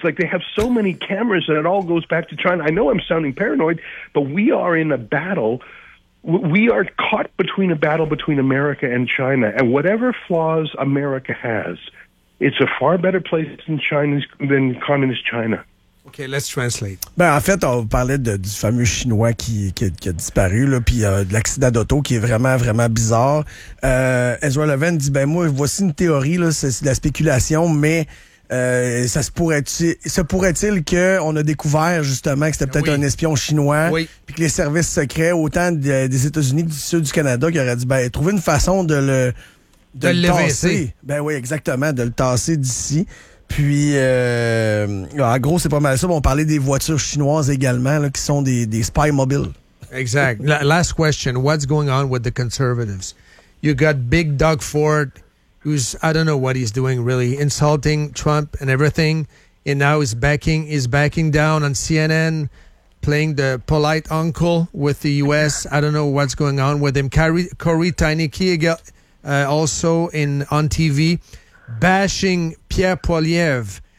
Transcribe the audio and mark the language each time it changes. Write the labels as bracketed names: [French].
[English] Like, they have so many cameras, and it all goes back to China. I know I'm sounding paranoid, but we are in a battle... We are caught between a battle between America and China, and whatever flaws America has, it's a far better place in China than communist China. Okay, let's translate. [French] Ben, en fait, on parlait du fameux Chinois qui a disparu, là, puis de l'accident d'auto qui est vraiment, vraiment bizarre. Ezra Levent dit, ben moi, voici une théorie, là, c'est de la spéculation, mais... Se pourrait-il qu'on a découvert justement que c'était peut-être un espion chinois, puis que les services secrets, autant des États-Unis que du sud du Canada, qui auraient dit, ben, trouver une façon de le tasser. Ben oui, exactement, de le tasser d'ici. Puis, en gros, c'est pas mal ça. On parlait des voitures chinoises également, là, qui sont des spy mobiles. [English] Exact. Last question. What's going on with the conservatives? You got Big Doug Ford, who's, I don't know what he's doing, really, insulting Trump and everything, and now he's backing down on CNN, playing the polite uncle with the U.S. I don't know what's going on with him. Corey Tainiki, also on TV, bashing Pierre Poilievre.